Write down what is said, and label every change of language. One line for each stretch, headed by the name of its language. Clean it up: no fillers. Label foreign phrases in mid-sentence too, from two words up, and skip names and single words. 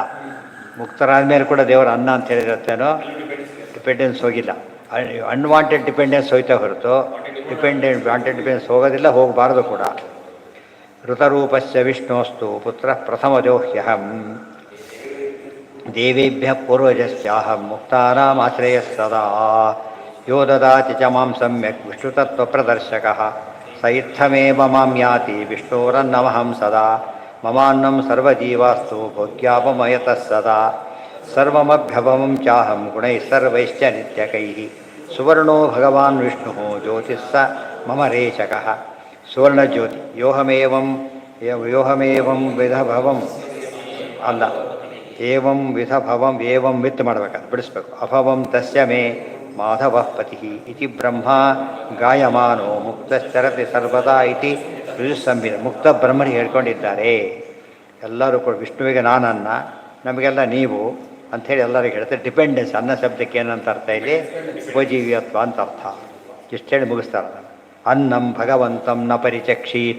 Kannada: ಮುಕ್ತರಾದ ಮೇಲೆ ಕೂಡ ದೇವರು ಅನ್ನ ಅಂತ ಹೇಳಿರುತ್ತೇನೋ ಡಿಪೆಂಡೆನ್ಸ್ ಹೋಗಿಲ್ಲ.
English: unwanted dependence
Kannada: ಹೋಯ್ತಾ ಹೊರತು
English: wanted dependence
Kannada: ಹೋಗೋದಿಲ್ಲ, ಹೋಗಬಾರ್ದು ಕೂಡ.
Sanskrit: ಋತರೂಪಸ್ಯ ವಿಷ್ಣೋಸ್ತು ಪುತ್ರ ಪ್ರಥಮಜೋಹ್ಯಹಂ ದೇವೇಭ್ಯ ಪೂರ್ವಜಸ್ಯಾಹಂ ಮುಕ್ತಾನಾಮಾಶ್ರಯ ಸದಾ ಯೋ ದದಾತಿ ಚ ಮಾಂ ಸಮ್ಯಕ್ ವಿಷ್ಣುತತ್ವಪ್ರದರ್ಶಕಃ ಸ ಇತ್ತಮೇವ ಮಾಂ ಯಾತಿ ವಿಷ್ಣೋರನ್ನಮಹಂ ಸದಾ ಮಮಾನ್ನಂ ಸರ್ವಜೀವಾಸ್ತು ಭೋಗ್ಯಾಪಮಯತಃ ಸದಾ ಸರ್ವಮಭ್ಯಭವಂ ಚಾಹಂ ಗುಣೈಃ ಸರ್ವೈಶ್ಚ ನಿತ್ಯಕೈಃ ಸುವರ್ಣೋ ಭಗವಾನ್ ವಿಷ್ಣುಃ ಜ್ಯೋತಿಸ್ಸ ಮಮ ರೇಚಕಃ. ಸುವರ್ಣಜ್ಯೋತಿ. ಯೋಹಮೇವಂ ವಿಧಭವಂ
Kannada: ಅಲ್ಲ,
Sanskrit: ಏವಂ ವಿಧಭವಂ ಏವಂ ವಿತ್
Kannada: ಮಾಡಬೇಕಾದ್ರೆ ಬಿಡಿಸ್ಬೇಕು.
Sanskrit: ಅಭವಂ ತಸ್ಯ ಮೇ ಮಾಧವಃ ಪತಿಃ ಇತಿ ಬ್ರಹ್ಮ ಗಾಯಮಾನೋ ಮುಕ್ತಶ್ಚರತಿ ಸರ್ವದಾ ಇತಿ ಋಜುಸಂಹಿತ.
Kannada: ಮುಕ್ತ ಬ್ರಹ್ಮನಿಗೆ ಹೇಳ್ಕೊಂಡಿದ್ದಾರೆ. ಎಲ್ಲರೂ ಕೂಡ ವಿಷ್ಣುವಿಗೆ ನಾನನ್ನ, ನಮಗೆಲ್ಲ ನೀವು ಅಂಥೇಳಿ ಎಲ್ಲರಿಗೂ ಹೇಳ್ತಾರೆ. ಡಿಪೆಂಡೆನ್ಸ್. ಅನ್ನ ಶಬ್ದಕ್ಕೆ ಏನಂತ ಅರ್ಥ? ಇಲ್ಲಿ ಉಪಜೀವ್ಯತ್ವ ಅಂತ ಅರ್ಥ. ಇಷ್ಟು ಹೇಳಿ ಮುಗಿಸ್ತಾರೆ.
Sanskrit: ಅನ್ನಂ ಭಗವಂತಂ ನ ಪರಿಚಕ್ಷೀತ.